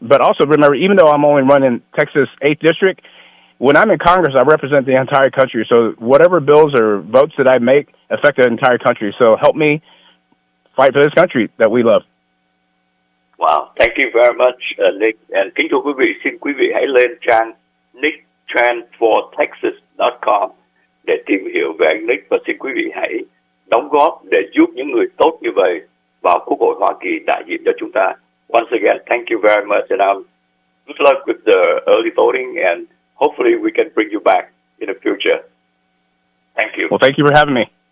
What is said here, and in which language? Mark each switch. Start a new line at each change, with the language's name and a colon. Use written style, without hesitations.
English: But also remember, even though I'm only running Texas 8th District, when I'm in Congress, I represent the entire country. So whatever bills or votes that I make affect the entire country. So help me fight for this country that we love. Wow, thank you very much, Nick.
Vietnamese: And kính thưa quý vị, xin quý vị hãy lên trang nicktrendfortexas.com để tìm hiểu về anh Nick, và xin quý vị hãy đóng góp để giúp những người tốt như vậy vào Quốc hội Hoa Kỳ đại diện cho chúng ta.
English: Once again, thank you very much, and good luck with the early voting, and hopefully we can bring you back in the future. Thank you. Well, thank you for having me.